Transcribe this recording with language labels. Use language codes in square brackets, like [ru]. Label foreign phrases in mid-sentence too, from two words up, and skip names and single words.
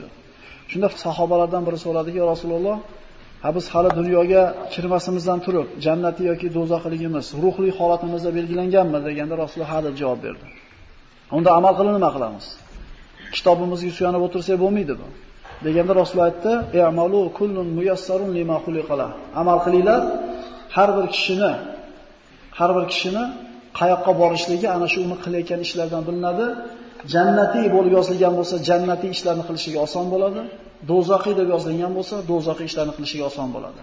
[uz] Shunda sahobalardan biri so'radiki, "Ya Rasululloh, biz hali dunyoga kirmasimizdan turib, jannati yoki do'zaxligimiz ruhli holatimizda belgilanganmi?" deganda Rasululloh ha deb javob berdi. Unda amal qilib nima qilamiz? Kitobimizga suyanib o'tirsak bo'lmaydi bu. Deganda Rasululloh aytdi: [ar] "I'malu kullun muyassarun lima xuliqalah." [uz] Amal qilinglar, har bir kishini qayoqqa borishligi ana shu uni qilayotgan ishlardan bilinadi. Jannatiy bo'lib yozilgan bo'lsa, jannatiy ishlarni qilishiga oson bo'ladi. Do'zaxiy deb yozilgan bo'lsa, do'zaxiy ishlarni qilishiga oson bo'ladi.